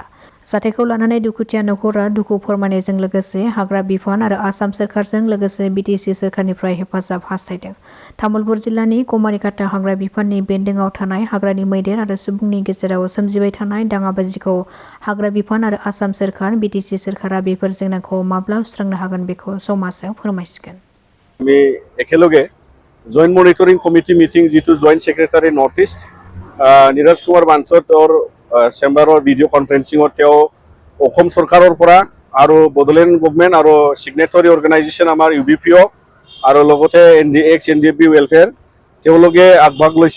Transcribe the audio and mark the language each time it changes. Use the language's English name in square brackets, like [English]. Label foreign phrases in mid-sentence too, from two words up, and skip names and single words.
[Bodo] जाथायखौ लानानै दुखुथिया न'खरा दुखु फोरमायनायजों लोगोसे हाग्रा बिफान आरो आसाम सोरखारजों लोगोसे BTC सोरखारनिफ्राय हेफाजाब हास्थायदों। तामुलपुर जिल्लानि कमारिकाटा हाग्रा बिफाननि बेन्दोंआव थानाय हाग्रानि मैदेर आरो सुबुंनि गेजेराव सोमजिबाय थानाय दाङाबाजिखौ हाग्रा बिफान आरो आसाम सोरखार BTC सोरखारा बेफोर जेंनाखौ माब्ला सुस्रांनो हागोन बेखौ समाजाव फोरमायसिगोन। [Assamese] আমি একেলগে [English] joint monitoring committee meeting [Assamese] যিটো [English] joint secretary North East [Assamese] নীৰজ কুমাৰ বাঞ্চৰ তেওঁৰ চেম্বাৰৰ ভিডিঅ' কনফাৰেন্সিঙত তেওঁ অসম চৰকাৰৰ পৰা আৰু বডোলেণ্ড গভৰ্ণমেণ্ট আৰু [English] signatory organisation [Assamese] আমাৰ UBPO আৰু লগতে NDP ৱেলফেয়াৰ তেওঁলোকে আগভাগ লৈছে।